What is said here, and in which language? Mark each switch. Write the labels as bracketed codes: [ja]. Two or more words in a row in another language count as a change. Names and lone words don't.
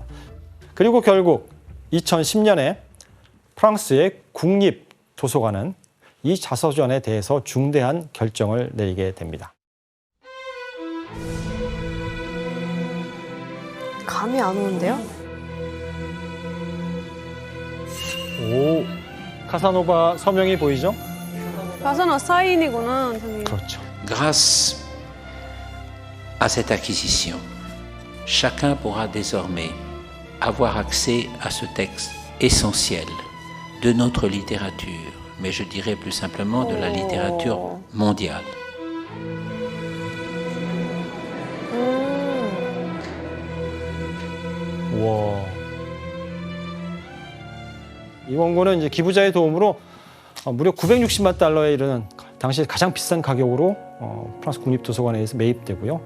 [ko] 그리고 결국 2010년에 프랑스의 국립도서관은 이 자서전에 대해서 중대한 결정을 내리게 됩니다. 감이 안 오는데요? 오, 카사노바 서명이 보이죠? 가사나 사인이구나, 선생님. 그렇죠. [fr] Grâce à cette acquisition, chacun pourra désormais avoir accès à ce texte essentiel de notre littérature, mais je dirais plus simplement de la littérature mondiale. [ko] 와. 이 원고는 이제 기부자의 도움으로 무려 960만 달러에 이르는 당시 가장 비싼 가격으로 프랑스 국립도서관에서 매입되고요.